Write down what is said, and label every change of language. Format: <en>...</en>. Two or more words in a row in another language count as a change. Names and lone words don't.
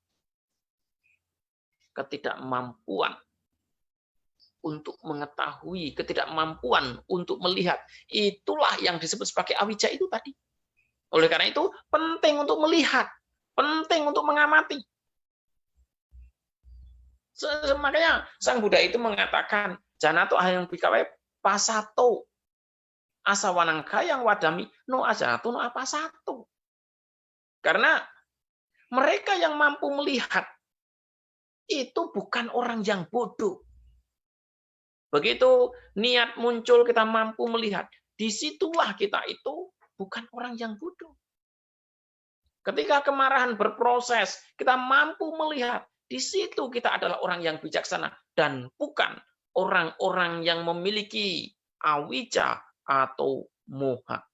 <id>Ketidakmampuan untuk mengetahui, ketidakmampuan untuk melihat. Itulah yang disebut sebagai awija itu tadi. Oleh karena itu, penting untuk melihat, penting untuk mengamati. Makanya Sang Buddha itu mengatakan,</id> <pi>janato ahayang bikawe pasato asawanangka yang wadami no ajanato no apasato.</pi> <id>Karena mereka yang mampu melihat itu bukan orang yang bodoh. Begitu niat muncul kita mampu melihat, disitulah kita itu bukan orang yang bodoh. Ketika kemarahan berproses, kita mampu melihat, di situ kita adalah orang yang bijaksana dan bukan orang-orang yang memiliki awija atau moha.</id>